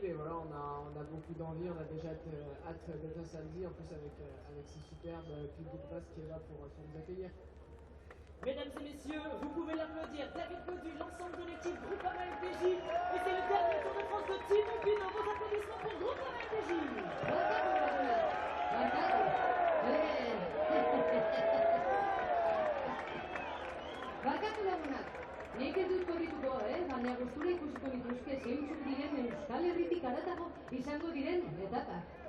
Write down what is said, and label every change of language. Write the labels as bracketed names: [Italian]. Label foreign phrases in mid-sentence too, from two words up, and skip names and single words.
[French] Et voilà, on a beaucoup d'envie, on a déjà hâte d'être samedi, en plus avec ce superbe public basque qui est là pour nous accueillir. Mesdames et messieurs, vous pouvez l'applaudir, David Gaudu, l'ensemble de l'équipe Groupama FDJ, et c'est le dernier Tour de France de Thibaut Pinot. Vos applaudissements pour Groupama FDJ. [Basque] Barkatu lagunak, nik ez dut korrituko, baina gustura ikusiko dituzke zeintzuk diren Euskal Herritik haratago izango diren etapak.